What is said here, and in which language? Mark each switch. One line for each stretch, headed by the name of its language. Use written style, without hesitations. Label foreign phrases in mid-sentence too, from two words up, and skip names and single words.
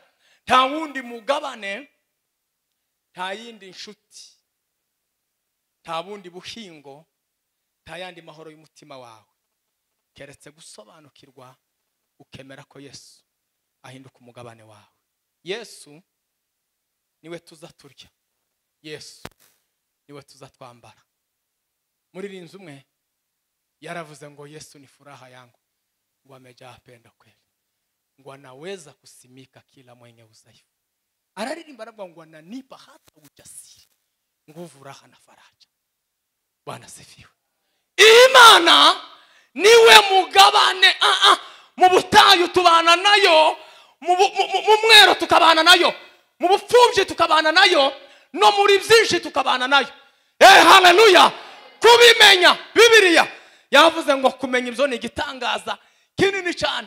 Kinyarwanda: Nta wundi mugabane, nta yindi nshuti, nta bundi buhingo, nta yandi mahoro y'umutima wawe keretse gusobanukirwa ukemera ko Yesu ahinduka umugabane wawe. Yesu niwe tuza turya, Yesu niwe tuza twambara. Muri rinzi umwe yaravuze ngo
Swahili: Yesu ni furaha yangu, ngo amejaa pendo kweli, ngo anaweza kusimika kila mwenye udhaifu.
Kinyarwanda: Anaririmba aravuga ngo
Swahili: ananipa hata ujasiri, nguvu, raha na faraja. Bwana sifiwe.
Kinyarwanda: Imana niwe mugabane. Mu butayu tubana nayo, mu mwero tukabana nayo, mu bupfubyi tukabana nayo, no muri byinshi tukabana nayo. Haleluya. Kubimenya, Bibiliya yavuze ngo kumenya ibyo ni igitangaza kinini cyane.